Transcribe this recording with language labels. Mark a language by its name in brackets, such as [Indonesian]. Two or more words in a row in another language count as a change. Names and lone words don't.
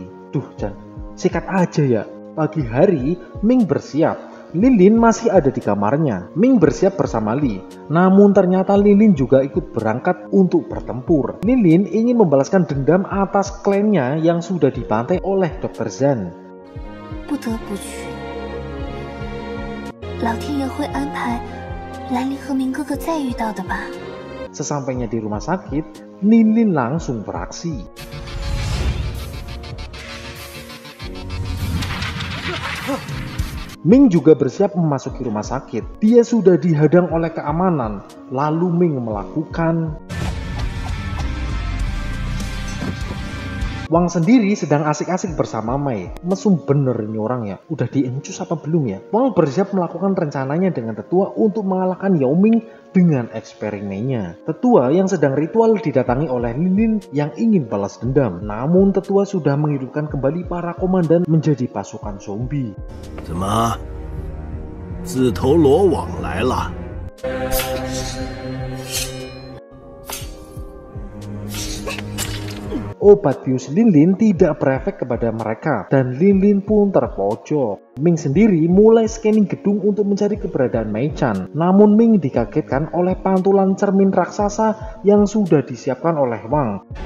[Indonesian] Duh, Chan, sikat aja ya. Pagi hari, Ming bersiap. Lin masih ada di kamarnya. Ming bersiap bersama Li. Namun ternyata Lin juga ikut berangkat untuk bertempur. Lin ingin membalaskan dendam atas klannya yang sudah dibantai oleh Dr. Zhan. [Chinese] 不得不去，老天爷会安排兰陵和明哥哥再遇到的吧。 [Indonesian] Sesampainya di rumah sakit, Lin langsung beraksi. Ming juga bersiap memasuki rumah sakit. Dia sudah dihadang oleh keamanan. Lalu Ming melakukan... Wang sendiri sedang asik-asik bersama Mei. Mesum bener ini orang ya. Udah diencus apa belum ya? Wang bersiap melakukan rencananya dengan tetua untuk mengalahkan Yao Ming dengan eksperimennya. Tetua yang sedang ritual didatangi oleh Lin yang ingin balas dendam. Namun tetua sudah menghidupkan kembali para komandan menjadi pasukan zombie. [Chinese] 怎么，自投罗网来了？ [Indonesian] Obat bius Lin tidak berefek kepada mereka dan Lin pun terpojok. Ming sendiri mulai scanning gedung untuk mencari keberadaan Mei Chan. Namun Ming dikagetkan oleh pantulan cermin raksasa yang sudah disiapkan oleh Wang.